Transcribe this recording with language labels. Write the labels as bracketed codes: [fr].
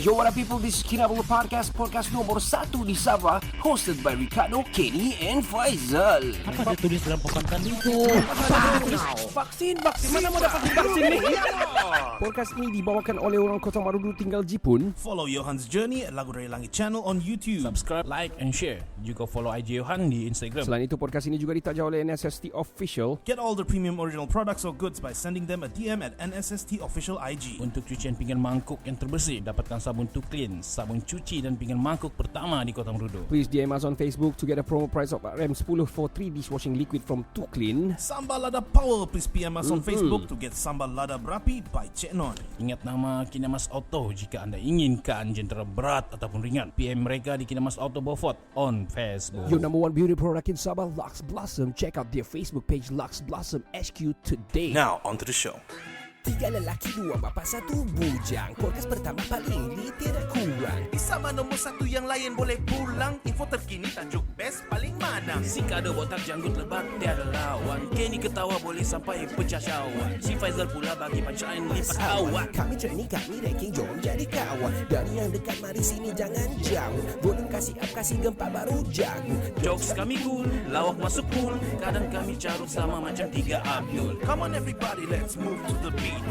[en] Yo, what up people, this is Kinabalu Podcast, [ms] podcast nomor 1 di Sabah, [en] hosted by Ricardo, Kenny and Faizal. [ms] Apa dia tulis dalam papan tadi itu? Vaksin, mana mau dapat vaksin ni? Podcast ini dibawakan oleh orang Kota Marudu tinggal Jipun. [en] Follow Johan's Journey at Lagu Dari Langit channel on YouTube. Subscribe, like and share. [ms] Juga follow IG Johan di Instagram. Selain itu, podcast ini juga ditaja oleh NSST Official. [en] Get all the premium original products or goods by sending them a DM at NSST Official IG. [ms] Untuk cucian pinggan mangkuk yang terbersih, dapatkan sabun Tuklin, sabun cuci dan pinggan mangkuk pertama di Kota Marudu. [en] Please DM us on Facebook to get a promo price of RM10 for 3 dishwashing liquid from Tuklin. Sambal Lada Power, please PM us on Facebook to get Sambal Lada Berapi by Cik Non. [ms] Ingat nama Kinamas Auto jika anda inginkan jentera berat ataupun ringan. PM mereka di Kinamas Auto Beaufort [en] on Facebook. Your number one beauty product in Sabah, Lux Blossom. Check out their Facebook page, Lux Blossom HQ today. Now, on to the show. [ms] 3 lelaki, 2 bapa, 1 bujang. Podcast pertama paling lit, tidak kurang. Di Sabah nombor 1 yang lain boleh pulang. Info terkini tajuk best paling mana. Si Kado botak janggut lebat tiada lawan. Kenny ketawa boleh sampai pecah syawak. Si Faizal pula bagi punchline lipat awak. Kami training, kami ranking, jom jadi kawan. Dari yang dekat, mari sini jangan jauh. Volume kasih up, kasih gempa baru jago. Jokes kami cool, lawak masuk pool. Kadang kami carut sama macam 3 Abdul. [en] Come on everybody, let's move to the beat.